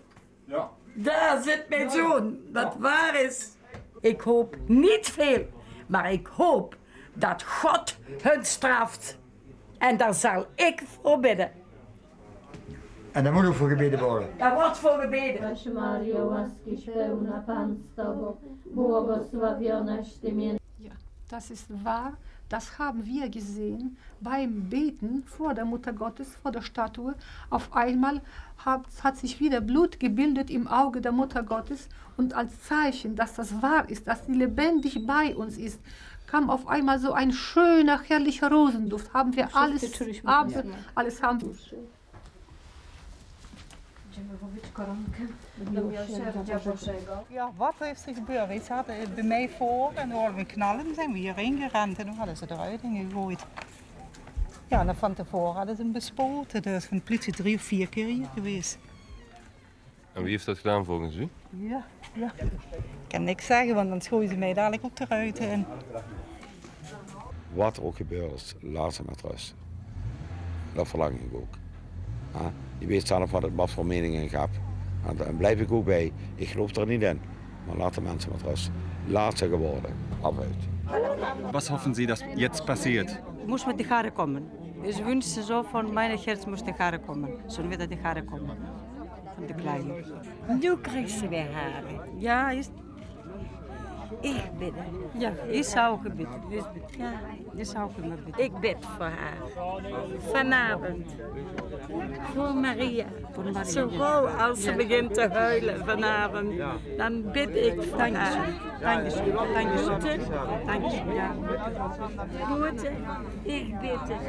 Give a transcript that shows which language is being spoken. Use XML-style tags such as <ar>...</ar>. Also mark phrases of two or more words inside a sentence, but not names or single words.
<nl>Ja. Daar zit mijn zoon, wat waar is. Ik hoop niet veel, maar ik hoop dat God hun straft. En daar zal ik voor bidden. En daar moet ook voor gebeden worden. Daar wordt voor gebeden.</nl> <pl>Zdrowaś Mario, łaskiś pełna, Pan z Tobą, błogosławionaś Ty między...</pl> <de>Ja, das ist wahr. Das haben wir gesehen beim Beten vor der Mutter Gottes, vor der Statue. Auf einmal hat sich wieder Blut gebildet im Auge der Mutter Gottes und als Zeichen, dass das wahr ist, dass sie lebendig bei uns ist, kam auf einmal so ein schöner, herrlicher Rosenduft. Haben wir alles haben wir.</de> <nl>Ja, wat heeft er gebeurd? Iets hadden bij mij voor en dan hoorden we knallen en zijn we hierheen gerend en toen hadden ze eruit gegooid. Ja, en van tevoren hadden ze hem bespoten. Er is van de politie 3 of 4 keer hier geweest. En wie heeft dat gedaan volgens u? Ja. Ik kan niks zeggen, want dan gooien ze mij dadelijk ook eruit. En... Wat er ook gebeurd is, laat ze met rust. Dat verlang ik ook. Je weet zelf wat voor meningen ik heb. En daar blijf ik ook bij. Ik geloof er niet in. Maar laat de mensen met rust. Laat ze geworden. Afhuit.</nl> <de>Was hoffen Sie, dass jetzt passiert? Muss mit die Haare kommen. Ich wünsche so von meinem Herz muss die Haare kommen. Schon wieder die Haare kommen. Von der Kleinen.</de> <nl>Nu krijgt ze weer haren.</nl> <de>Ja, ist...</de> <nl>Ik bid.</nl> <de>Ja, ich auch gebeten. Ja, ich auch immer bitten.</de> <nl>Ik bid voor haar. Vanavond. Voor Maria. Zo gauw als ze begint te huilen vanavond, dan bid ik voor haar.</nl> <de>Dankeschön. Dankeschön. Dankeschön. Ja.</de> <nl>Goed, ik bid het.</nl>